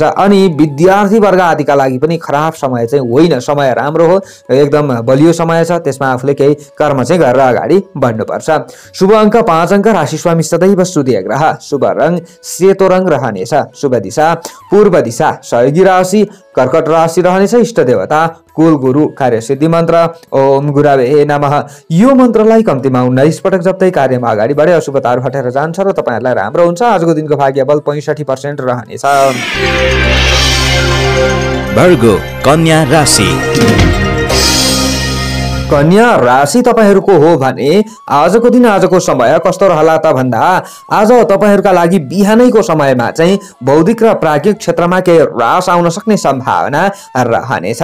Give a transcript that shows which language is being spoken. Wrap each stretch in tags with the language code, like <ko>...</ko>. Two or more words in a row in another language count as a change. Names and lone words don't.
<ne>अनि विद्यार्थी वर्ग आदिका लागि पनि खराब समय चाहिँ होइन, समय राम्रो हो, एकदम बलियो समय छ। त्यसमा आफूले केही कर्म चाहिँ गरेर अगाडि बढ्नुपर्छ। शुभ अङ्क 5 अङ्क, राशि स्वामी सदैव सूर्य ग्रह, शुभ रङ सेतो रङ रहनेछ, शुभ दिशा पूर्व दिशा, सहयोगी राशि कर्कट राशि रहनेछ, इष्ट देवता कुल गुरु, कार्य सिद्धि मन्त्र</ne> <sa>ओम गुरावे नमः।</sa> <ne>यो मन्त्रलाई कम्तीमा 19 पटक जप्दै कार्यमा अगाडि बढे अशुभताहरू हटेर जान्छ र तपाईहरुलाई राम्रो हुन्छ। आजको दिनको भाग्यबल 65% रहनेछ। वर्गो कन्या राशि। कन्या राशि तपाईहरूको हो भने आजको दिन आजको समय कस्तो रहला त भन्दा आज तपाईहरूका लागि बिहानैको समयमा चाहिँ बौद्धिक र प्राज्ञिक क्षेत्रमा केही ह्रास आउन सक्ने सम्भावना रहनेछ।</ne>